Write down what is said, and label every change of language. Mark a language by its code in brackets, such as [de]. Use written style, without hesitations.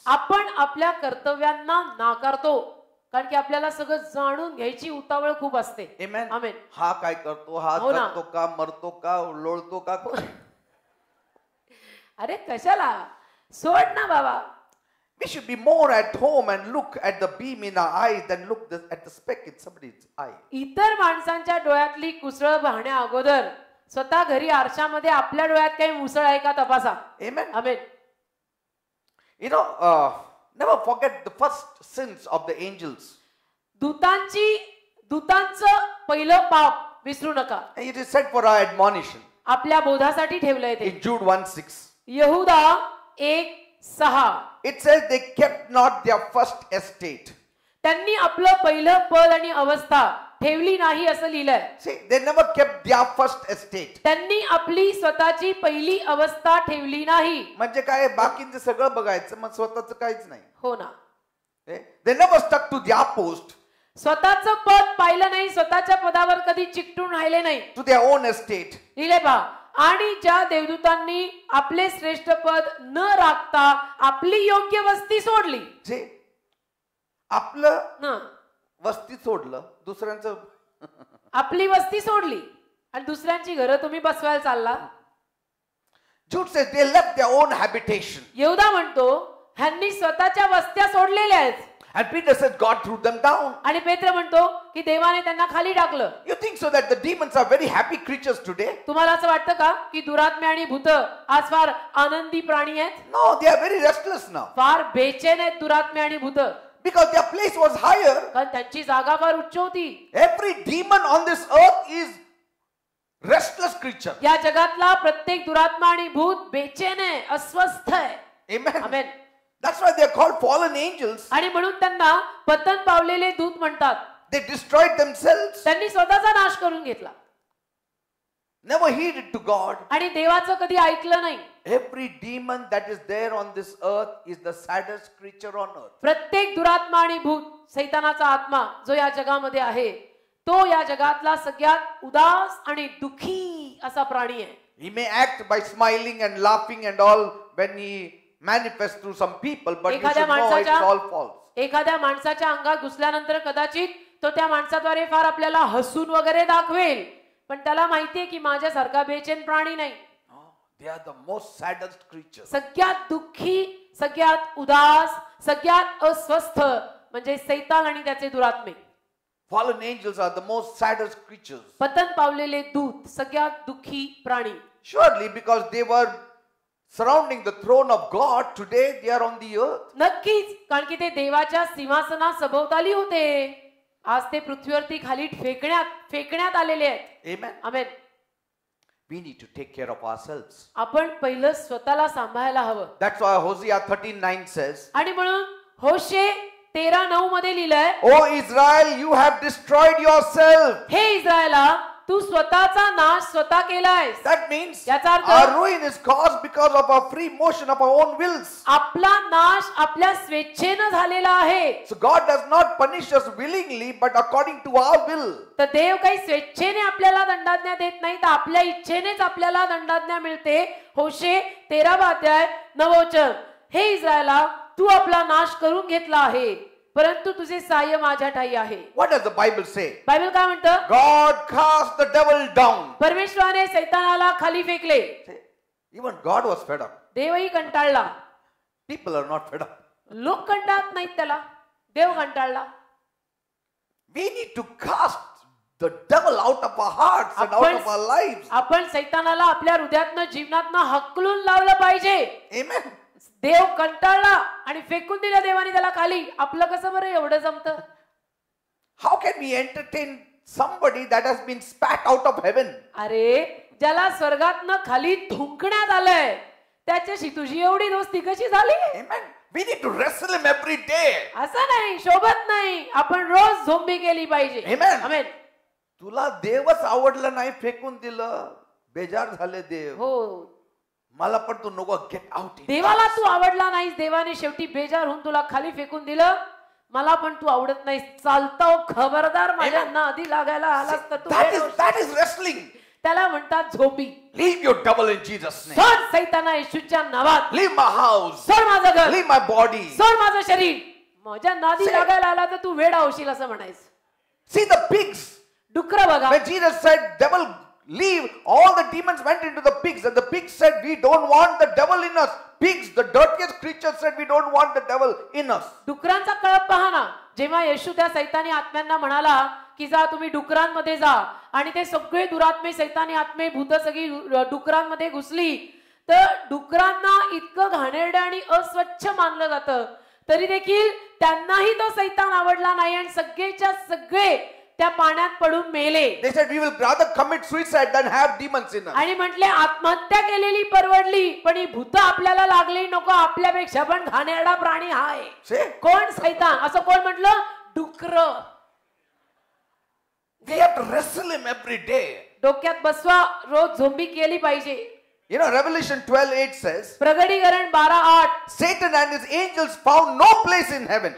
[mr] आपण आपल्या कर्तव्यांना नाकारतो कारण की आपल्याला सगळं जाणून घ्यायची उतावळ खूप असते. [en] Amen. [mr] आमेन. हा काय करतो, हा हो ना. जगतो का, मरतो का, लोळतो का? अरे कशाला सोड ना बाबा. [en] We should be more at home and look at the beam in our eyes than look at the speck in somebody's eye. [mr] इतर माणसांच्या डोळ्यातली कुसळ पाहण्या अगोदर स्वतः घरी आरशामध्ये आपल्या डोळ्यात काही मुसळ आहे का तपासा. [en] Amen. [mr] Amen. [en] You know, never forget the first sins of the angels. [mr] दूतांचं पहिलं पाप विसरू नका. [en] And it is said for our admonition [mr] आपल्या बोधासाठी ठेवलंय ते. [en] in Jude 1:6. [mr] यहुदा 1:6. [en] It says they kept not their first estate. [mr] त्यांनी आपलं पहिलं पद आणि अवस्था ठेवली नाही असं लिहिलंय. [en] See, they never kept their first estate. [mr] त्यांनी आपली स्वतःची पहिली अवस्था ठेवली नाही. म्हणजे काय, बाकीचं सगळं बघायचं, मग स्वतःचं काहीच नाही. हो ना. [en] They never stuck to their post, [mr] स्वतःचं पद पाहिलं नाही, स्वतःच्या पदावर कधी चिकटून राहिले नाही. [en] to their own estate. [mr] लिहिले पहा. आणि ज्या देवदूतांनी आपले श्रेष्ठ पद न राखता आपली योग्य वस्ती सोडली. जे आपलं ना वस्ती सोडलं, दुसऱ्यांचं आपली वस्ती सोडली आणि दुसऱ्यांची घरं तुम्ही बसवायला चालला. [en] Jude says they left their own habitation. [mr] यहुदा म्हणतो ह्यांनी स्वतःच्या वस्त्या सोडलेल्या आहेत. [en] And Peter says God threw them down. [mr] आणि पेत्र म्हणतो की देवाने त्यांना खाली टाकलं. [en] You think so that the demons are very happy creatures today? [mr] तुम्हाला असं वाटतं का की दुरात्मे आणि भूत आज फार आनंदी प्राणी आहेत? [en] No, they are very restless now. [mr] फार बेचैन आहेत दुरात्मे आणि भूत. [en] Because their place was higher. [mr] कारण त्यांची जागा फार उच्च होती. [en] Every demon on this earth is restless creature. [mr] या जगातला प्रत्येक दुरात्मा आणि भूत बेचैन आहे, अस्वस्थ आहे. [en] Amen. [mr] Amen. [en] That's why they are called fallen angels. [mr] आणि म्हणून त्यांना पतन पावलेले दूत म्हणतात. [en] They destroyed themselves. [mr] त्यांनी स्वतःचा नाश करून घेतला. [en] Never heeded to God. [mr] आणि देवाचं कधी ऐकलं नाही. [en] Every demon that is there on this earth is the saddest creature on earth. [mr] प्रत्येक दुरात्मा आणि भूत, सैतानाचा आत्मा जो या जगामध्ये आहे, तो या जगातला सगळ्यात उदास आणि दुखी असा प्राणी आहे. [en] He may act by smiling and laughing and all when he manifests through some people, but you should know it's all false. [mr] एखाद्या माणसाच्या अंगात घुसल्यानंतर कदाचित तो त्या माणसाद्वारे फार आपल्याला हसून वगैरे दाखवेल, पण त्याला माहितीये की माझ्यासारखा बेचैन प्राणी नाही. [en] They are the most saddest creatures. [mr] सगळ्यात दुःखी, सगळ्यात उदास, सगळ्यात अस्वस्थ म्हणजे सैतान आणि त्याचे दुरात्मे. [en] Fallen angels are the most saddest creatures. [mr] पतन पावलेले दूत सगळ्यात दुःखी प्राणी. [en] Surely because they were surrounding the throne of God, today they are on the earth. [mr] नक्कीच, कारण की ते देवाच्या सिंहासना सभोवताली होते. आज ते पृथ्वीवरती खाली फेकण्यात आलेले आहेत. [en] Amen. [mr] Amen. [en] We need to take care of ourselves. [mr] आपण पहिलं स्वतःला सांभाळायला हवं. [en] That's why Hosea 13:9 says, [mr] आणि म्हणून होशे 13:9 मध्ये लिहिलंय, [en] O Israel, you have destroyed yourself. [mr] हे इस्रायला तू स्वतःचा नाश स्वतः केलायस. [en] That means [mr] याचा अर्थ [en] our ruin is caused because of our free motion of our own wills. [mr] आपला नाश आपल्या स्वेच्छेनं झालेला आहे. [en] So God does not punish us willingly, but according to our will. [mr] तर देव काही स्वेच्छेने आपल्याला दंडाज्ञा देत नाही, तर आपल्या इच्छेनेच आपल्याला दंडाज्ञा मिळते. होशे 13:9 हे इस्रायला तू आपला नाश करून घेतला आहे, परंतु तुझे सहाय्य माझ्या ठाई आहे. [en] What does the Bible say? [mr] Bible काय म्हणतं? [en] God cast the devil down. [mr] परमेश्वराने सैतानाला खाली फेकले. [en] Even God was fed up. [mr] देवही कंटाळला. [en] People are not fed up. [mr] लोक कंटाळत नाहीत त्याला, देव कंटाळला. [en] We need to cast the devil out of our hearts and out of our lives. [mr] आपण सैतानाला आपल्या हृदयातनं जीवनातनं हकलून लावलं पाहिजे. [en] Amen. [mr] देव कंटाळला आणि फेकून दिलं देवाने त्याला खाली. आपलं कसं बरं एवढं जमतं? [en] How can we entertain somebody that has been spat out of heaven? [mr] अरे ज्याला स्वर्गातनं खाली थुंकण्यात आलंय त्याच्याशी तुझी एवढी दोस्ती कशी झाली? [en] Amen. We need to wrestle him every day. [mr] असं नाही, शोभत नाही. आपण रोज झोंबी केली पाहिजे. [en] Amen. [mr] आमेन. तुला देवच आवडलं नाही, फेकून दिलं, बेजार झाले देव. हो, मला पण तू नको, [en] Get out. [mr] देवाला तू आवडला नाहीस, देवाने शेवटी बेजार होऊन तुला खाली फेकून दिलं. मला पण तू आवडत नाहीस, चालतो खबरदार, माझ्या आधी लागायला आलास तर तू. [en] That is wrestling. [mr] त्याला म्हणतात zombie. [en] Leave your devil in Jesus' name. [mr] सोड सैताना येशूच्या नावात. [en] Leave my house. [mr] सोड माझं घर. [en] Leave my body. [mr] सोड माझं शरीर. माझ्या नादी [en] Say- [mr] लागायला आला तर तू वेडा होशील असं म्हणायचं. [en] See the pigs. [mr] डुकर बघा. [en] When Jesus said, devil, leave, all the demons went into the pigs. And the pigs said, we don't want the devil in us. Pigs, the dirtiest creatures, said, we don't want the devil in us. [mr] डुकरांचा कळप पहा ना. जेव्हा येशू त्या सैतानी आत्म्यांना म्हणाला की जा तुम्ही डुकरांमध्ये जा, आणि ते सगळे दुरात्मे सैतानी आत्मे भूत सगळी डुकरांमध्ये घुसली, तर डुकरांना इतकं घाणेरडं आणि अस्वच्छ मानलं जातं, तरी देखील त्यांनाही तो सैतान आवडला नाही आणि सगळेच्या सगळे त्या पाण्यात पडून मेले. [en] They said, we will rather commit suicide than have demons in us. [mr] आणि म्हटले आत्महत्या केलेली परवडली, पण ही भूत आपल्याला लागली नको, आपल्यापेक्षा पण घाणेरडा प्राणी हा आहे. [en] See? [mr] कोण? सैतान. असं कोण म्हटलं? डुकर. [en] We have to wrestle him every day. [mr] डोक्यात बसवा, रोज झोंबी केली पाहिजे. [en] You know, Revelation 12:8 says, [mr] प्रगटीकरण 12:8. [en] Satan and his angels found no place in heaven.